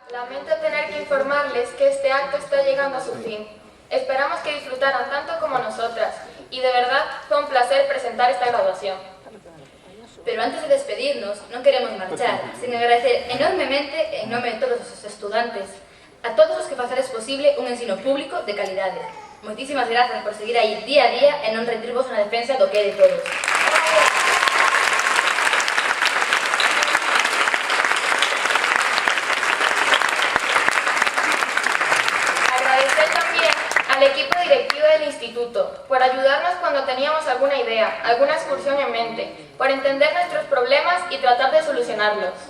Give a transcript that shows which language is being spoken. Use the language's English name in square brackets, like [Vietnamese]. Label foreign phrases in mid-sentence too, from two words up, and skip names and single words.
[Spanish] Lamento tener que informarles que este acto está llegando a su fin. Esperamos que disfrutaran tanto como nosotras y de verdad fue un placer presentar esta graduación. Pero antes de despedirnos, [Galician] non queremos marchar, sin agradecer enormemente, en nome de todos os estudantes, a todos os que facedes posible un ensino público de calidade. Moitísimas grazas por seguir aí día a día e non rendirvos na defensa do que é de todos. [Spanish] Agradecer también al equipo directivo del instituto por ayudarnos cuando teníamos alguna idea, alguna excursión en mente, por entender nuestros problemas y tratar de solucionarlos.